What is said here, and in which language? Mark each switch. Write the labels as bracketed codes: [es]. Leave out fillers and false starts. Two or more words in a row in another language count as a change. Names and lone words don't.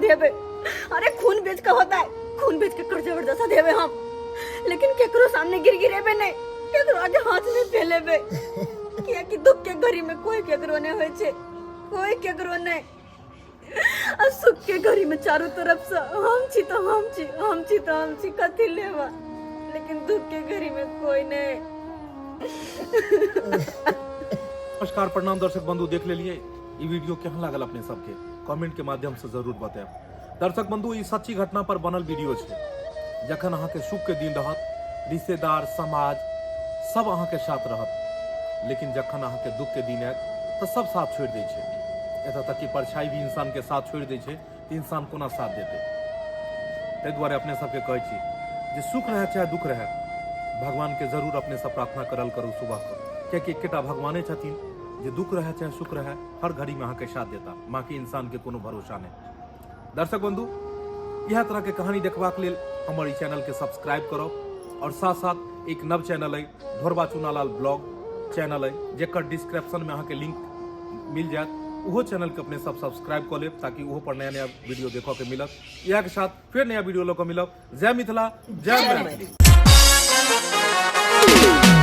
[mai] देबे अरे खून बेच के होता है खून बेच के कर्जा बर्दाश्त देबे हम लेकिन केकरो सामने गिरेबे नहीं केकरो आगे हाथ नहीं फैलेबे किया कि दुख के घड़ी में कोई केकरो नहीं होय छे कोई केकरो नहीं आ सुख के घड़ी में चारों तरफ से हम छी कथी लेवा लेकिन दुख के घड़ी में कोई नहीं नमस्कार प्रणाम दर्शक बंधु देख लेलिए ई वीडियो केहन लागल अपने सबके कमेंट के माध्यम से जरूर बताएब दर्शक बंधु ई सच्ची घटना पर बनल वीडियो छे जखन अहाँ के सुख के दिन रहत रिश्तेदार समाज सब अहाँ के साथ रहत लेकिन जखन अहाँ के दुख के दिन आयत तो सब साथ छोड़ दै छै एतऽ तक कि परछाई भी इंसान के साथ छोड़ दै छै तऽ इंसान कोना साथ देते ताहि दुआरे अपने सबके कहै छी जे सुख रहे चाहे दुख रहे भगवान के जरूर अपने सब प्रार्थना करल करू सुबह को कियाकि एकेटा भगवाने छथिन जे दुख रहे चाहे सुख रहे हर घड़ी में अहाँ के साथ देता बाकी इंसान के कोनो भरोसा नहीं दर्शक बंधु यह तरह के कहानी देखबाक लेल हमर ई चैनल के सब्सक्राइब करब और साथ साथ एक नव चैनल है ढोरबा चुनालाल ब्लॉग चैनल है जेकर डिस्क्रिप्शन में अहाँ के लिंक मिल जात उहो चैनल के अपने सब सब्सक्राइब कर लेब ताकि उहो पर नया नया वीडियो देखो के मिलत इहा के साथ फिर नया वीडियो लो के मिलब जय मिथिला जय मैथिली।